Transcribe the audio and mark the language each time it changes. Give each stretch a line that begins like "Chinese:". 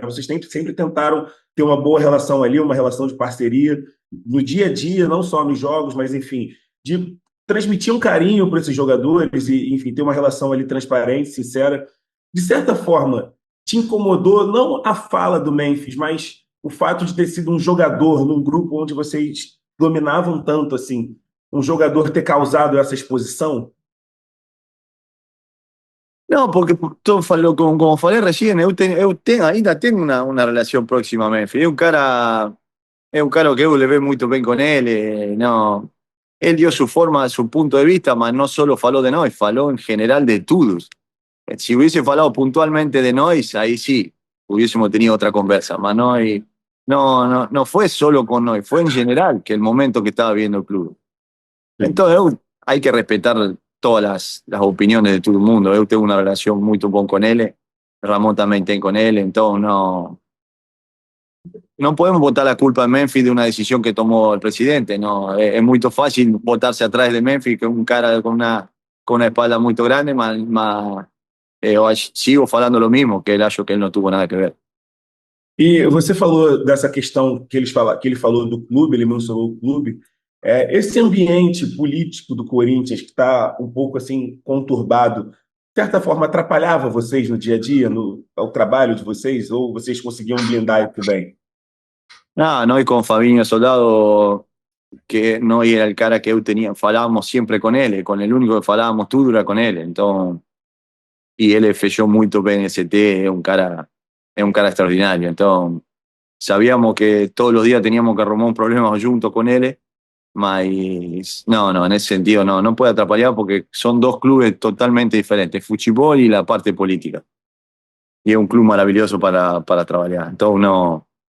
Portuguese: Vocês sempre tentaram ter uma boa relação ali, uma relação de parceria, no dia a dia, não só nos jogos, mas, enfim, de transmitir um carinho para esses jogadores e, enfim, ter uma relação ali transparente, sincera. De certa forma, te incomodou não a fala do Memphis, mas o fato de ter sido um jogador num grupo onde vocês dominavam tanto assim, um jogador ter causado essa exposição?
Spanish: No, porque como falei recién, ainda tengo una relación próxima a Memphis. Es un cara que
Portuguese: eu levei muito bem
Spanish: con él. No, él dio su forma, su punto de vista, mas no solo faló de nós, faló en general de todos. Si hubiese falado puntualmente de nós, ahí sí, hubiésemos tenido otra conversa. Mas no fue solo con nós, fue en general que el momento que estaba viendo el club. Entonces, hay que respetar todas las opiniones de todo el mundo. Yo tengo una relación muy buena con él, Ramón también tiene con él, entonces no podemos botar la culpa a Memphis de una decisión que tomó el presidente. No, es muy fácil botarse atrás de Memphis, que es un cara con una espalda muy grande,
Portuguese: eu sigo falando
Spanish: lo mismo, que él acho que él no tuvo nada que ver.
Portuguese: E você falou dessa questão que ele falou do clube, ele mencionou o clube. Esse ambiente político do Corinthians, que está um pouco assim conturbado, de certa forma atrapalhava vocês no dia a dia, ao trabalho de vocês, ou vocês conseguiam blindar isso bem?
Spanish: No, y con Fabiño Soldado, que no era el cara que eu tenía, falábamos siempre con él, con el único que falábamos todo era con él, entonces, y él fechó muy bien ese T, es un cara extraordinario, entonces sabíamos que todos los días teníamos que arrumar un problema junto con él, mas no, en ese sentido no puede atrapalhar porque son dos clubes totalmente diferentes, fútbol y la parte política, y es un club maravilloso para trabajar, entonces no.